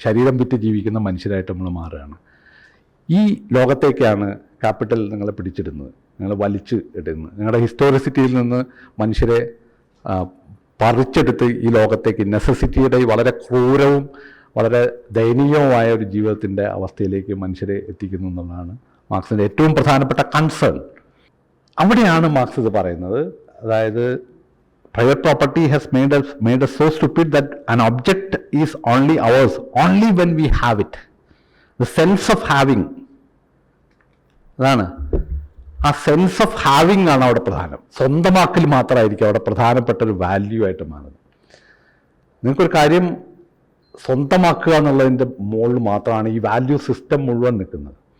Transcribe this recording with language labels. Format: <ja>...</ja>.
<ml>ശരീരം വിറ്റ് ജീവിക്കുന്ന മനുഷ്യരായിട്ട് നമ്മൾ മാറുകയാണ്. ഈ ലോകത്തേക്കാണ് ക്യാപിറ്റൽ നിങ്ങളെ പിടിച്ചിടുന്നത്, നിങ്ങളെ വലിച്ച് ഇടുന്നത്. നിങ്ങളുടെ ഹിസ്റ്റോറിസിറ്റിയിൽ നിന്ന് മനുഷ്യരെ പറിച്ചെടുത്ത് ഈ ലോകത്തേക്ക് നെസസിറ്റിയുടെ വളരെ ക്രൂരവും വളരെ ദയനീയവുമായ ഒരു ജീവിതത്തിൻ്റെ അവസ്ഥയിലേക്ക് മനുഷ്യരെ എത്തിക്കുന്നു എന്നുള്ളതാണ് മാർക്സിൻ്റെ ഏറ്റവും പ്രധാനപ്പെട്ട കൺസേൺ. അവിടെയാണ് മാർക്സ് ഇത് പറയുന്നത്. അതായത്</ml> <en>private property has made us so stupid that an object is only ours only when we have it. The sense of having,</en> <ml>അതാണ് ആ</ml> <en>sense of having</en> <ml>ആണ് അവിടെ പ്രധാനം. സ്വന്തമാക്കൽ മാത്രമായിരിക്കും അവിടെ പ്രധാനപ്പെട്ട ഒരു വാല്യൂ ആയിട്ട് മാറുന്നത്. നിങ്ങൾക്കൊരു കാര്യം സ്വന്തമാക്കുക എന്നുള്ളതിൻ്റെ മുകളിൽ മാത്രമാണ് ഈ വാല്യൂ സിസ്റ്റം മുഴുവൻ നിൽക്കുന്നത്.</ml>